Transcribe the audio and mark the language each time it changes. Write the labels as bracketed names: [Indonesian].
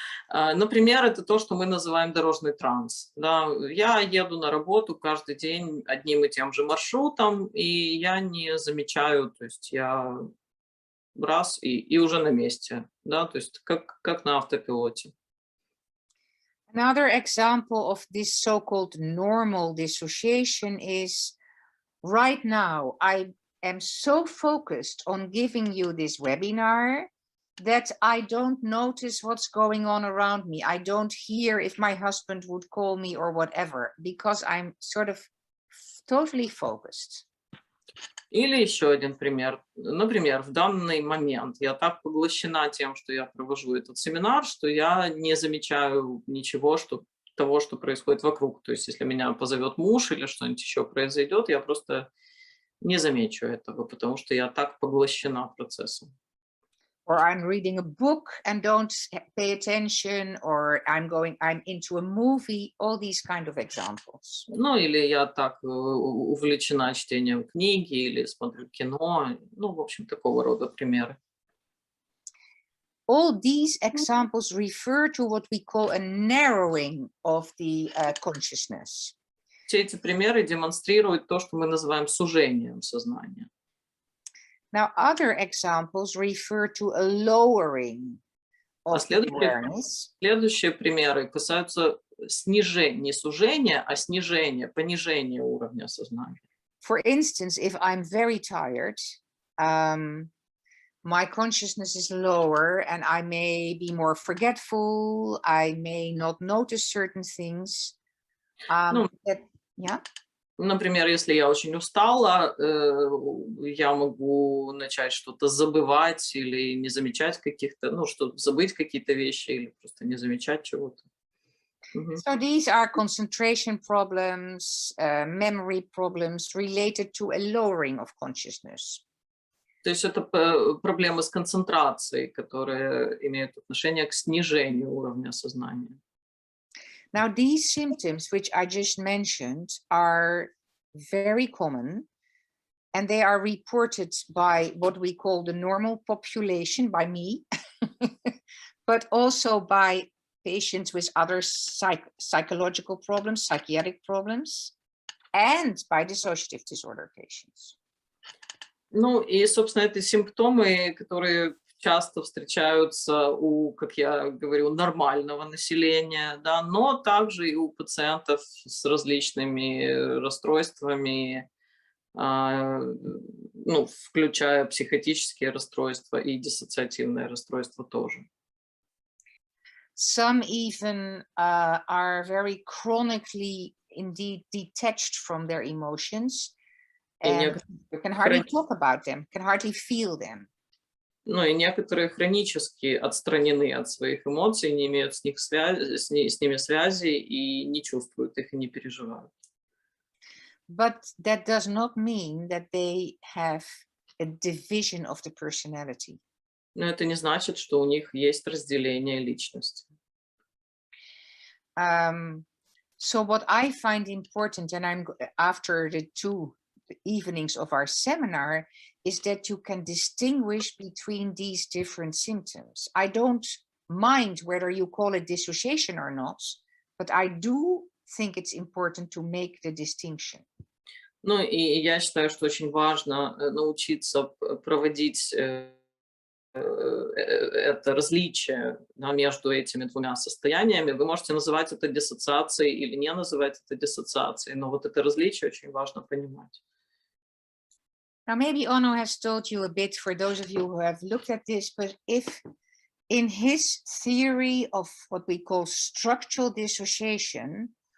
[Russian] Например, это то, что мы называем дорожный транс. Да, я еду на работу каждый день одним и тем же маршрутом, и я не замечаю, то есть я раз и уже на месте, да, то есть как на автопилоте. [English] Another example of this so-called normal dissociation is right now I am so focused on giving you this webinar that I don't notice what's going on around me. I don't hear if my husband would call me or whatever, because I'm sort of totally focused. [Russian] Или еще один пример. Например, в данный момент я так поглощена тем, что я провожу этот семинар, что я не замечаю ничего, того, что происходит вокруг. То есть если меня позовет муж или что-нибудь еще произойдет, я просто не замечу этого, потому что я так поглощена процессом. [English] Or I'm reading a book and don't pay attention, or I'm into a movie, all these kind of examples. [Russian] Ну, или я так увлечена чтением книги, или смотрю кино, ну, в общем, такого рода примеры. [English] All these examples refer to what we call a narrowing of the consciousness. [Russian] Все эти примеры демонстрируют то, что мы называем сужением сознания. [English] Now, other examples refer to a lowering of the awareness. [Russian] Следующие примеры касаются снижение, не сужение, а снижение, понижение уровня сознания. [English] For instance, if I'm very tired, my consciousness is lower and I may be more forgetful, I may not notice certain things. Yeah? [Russian] Например, если я очень устала, я могу начать что-то забывать или не замечать каких-то, ну, что забыть какие-то вещи или просто не замечать чего-то. [English] So these are concentration problems, memory problems related to a lowering of consciousness. [Russian] То есть это проблемы с концентрацией, которые имеют отношение к снижению уровня сознания. [English] Now, these symptoms, which I just mentioned, are very common, and they are reported by what we call the normal population, by me, but also by patients with other psychological problems, psychiatric problems, and by dissociative disorder patients. [Russian] Ну и, собственно, это симптомы, которые часто встречаются у, как я говорю, нормального населения, да, но также и у пациентов с различными расстройствами, ну, включая психотические расстройства и диссоциативные расстройства тоже. [English] Some even are very chronically indeed detached from their emotions and can hardly talk about them, can hardly feel them. [Russian] Ну и некоторые хронически отстранены от своих эмоций, не имеют с ними связи и не чувствуют их и не переживают. [English] But that does not mean that they have a division of the personality. [Russian] Но это не значит, что у них есть разделение личности. [English] So what I find important, and I'm after the 2 evenings of our seminar, is that you can distinguish between these different symptoms. I don't mind whether you call it dissociation or not, but I do think it's important to make the distinction. [Russian] Ну и я считаю, что очень важно научиться проводить это различие, да, между этими двумя состояниями. Вы можете называть это диссоциацией или не называть это диссоциацией, но вот это различие очень важно понимать. [English] Now, maybe Onno has told you a bit for those of you who have looked at this, but if in his theory of what we call structural dissociation,